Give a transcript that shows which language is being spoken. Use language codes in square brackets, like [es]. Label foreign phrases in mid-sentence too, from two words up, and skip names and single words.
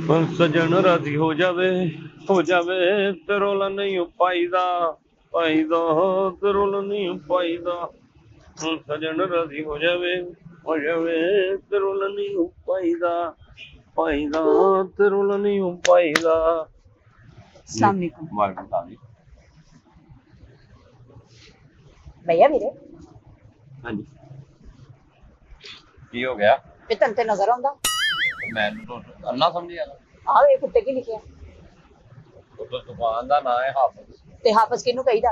[pa] ਸੱਜਣ ਰਾਜ਼ੀ ਹੋ ਜਾਵੇ ਤੇ ਰੌਲਾ ਨਹੀਂ ਪਾਈਦਾ ਪਾਈਦਾ ਤੇ ਰੌਲਾ ਨਹੀਂ ਪਾਈਦਾ। ਸੱਜਣ ਰਾਜ਼ੀ ਹੋ ਜਾਵੇ ਤੇ ਰੌਲਾ ਨਹੀਂ ਪਾਈਦਾ ਪਾਈਦਾ ਤੇ ਰੌਲਾ ਨਹੀਂ ਪਾਈਦਾ। [ar] السلام عليكم. وعليكم السلام. [pa] भैया ਵੀਰੇ ਹਾਂਜੀ ਕੀ ਹੋ ਗਿਆ? ਇਹ ਤੈਨੂੰ ਤੇ ਨਜ਼ਰ ਆਉਂਦਾ ਮੈਨੂੰ ਤਾਂ ਅੰਨਾ ਸਮਝਿਆ ਆਹ ਵੇਖ ਉੱਤੇ ਕੀ ਲਿਖਿਆ ਉਹ ਤਾਂ ਦੁਕਾਨ ਦਾ ਨਾਂ ਹੈ ਹਾਫਿਜ਼। ਤੇ ਹਾਫਿਜ਼ ਕਿਹਨੂੰ ਕਹੀਦਾ?